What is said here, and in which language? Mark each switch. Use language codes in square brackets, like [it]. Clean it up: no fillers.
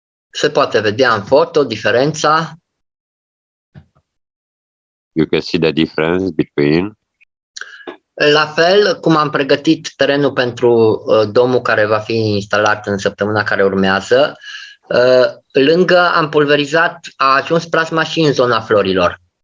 [ro] Se poate vedea în foto diferența. [en] You can see the difference between. [ro] La fel cum am pregătit terenul pentru domul care va fi instalat în săptămâna care urmează, lângă am pulverizat, a ajuns plasma și în zona florilor.